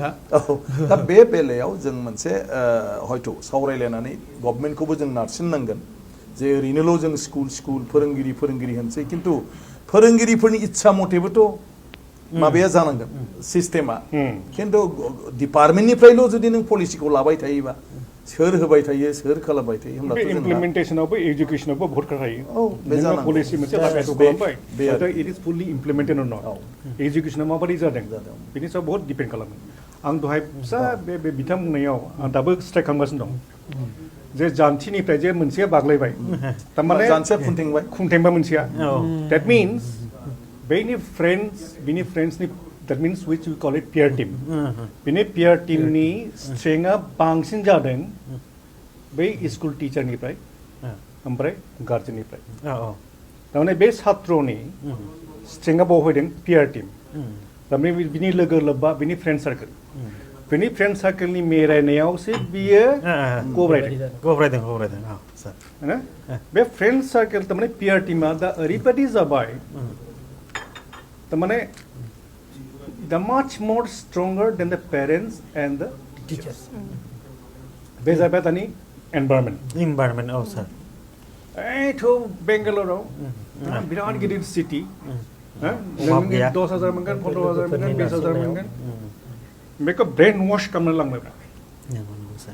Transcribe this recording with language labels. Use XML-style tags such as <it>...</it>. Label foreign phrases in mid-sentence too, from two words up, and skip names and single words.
<brx>दा बे बेलायाव जों मोनसे हयथ' सावरायलायनानै गभर्नमेन्टखौबो जों नारसिननांगोन जे ओरैनोल' जों स्कुल फोरोंगिरि होनसै खिन्थु फोरोंगिरिफोरनि इच्छा मथेबोथ' माबाया जानांगोन सिस्टेमा खिन्थु डिपार्टमेन्टनिफ्रायल' जुदि नों पलिसिखौ लाबाय थायोबा सोर होबाय थायो सोर खालामबाय थायो बे होमब्लाथ' जोंहा इमप्लिमेन्टेसनावबो एजुकेसनावबो बहुत खोथा थायो औ बे नोङो जानांगौ पलिसि मोनसे बे- लागायथ' बे- खालामबाय बे आरो। नाथाय</brx> <en>it is fully implemented or not</en> <brx>एजुकेसनाव माबायदि जादों बिनि सायाव बहुत डिपेन्ड खालामो आं दहाय फिसा बे बिथां बुंनायाव आं दाबो स्ट्राइक खालामगासिनो दं जे जानथिनिफ्राय जे मोनसेया बाग्लायबाय थारमाने जानसेया खुंथेंबाय खुंथेंबा मोनसेया औ</brx> <en>that means</en> <brx>बिनि फ्रेन्ड्सनि</brx> <en>that means which we call it peer team</en> <brx>बिनि</brx> <en>peer team</en> <brx>नि स्ट्रेंथआ बांसिन जादों बै</brx> <en>school teacher</en> <brx>ओमफ्राय गार्जेननिफ्राय औ औ थारमाने बे सात्रनि स्ट्रेंथआ बाव फैदों</brx> <en>peer team</en> <brx>थारमाने बिनि लोगो लोब्बा बिनि</brx> <en>friend circle</en> <brx>बिनि फ्रेन्ड सार्केलनि मेरायनायावसो बियो गब्रायदों गब्रायदों औ सार ना बे</brx> <en>friend circle</en> <brx>थारमाने</brx> <en>peer team</en> <brx>आ दा ओरैबायदि जाबाय तारमाने</brx> <en>the much more stronger than the parents and the teachers</en> <brx>बे जाबाय दानि environment इनभाइरमेन्ट औ सार एथ' बेंगालराव बिराद गिदिर सिटि अभाब गैया। 10,000 मोनगोन 15,000 मोनगोन 20,000 मोनगोन बेखौ</brx> <en>brain wash</en> <brx>खालामनो लांबाय नंगौ नंगौ सार</brx>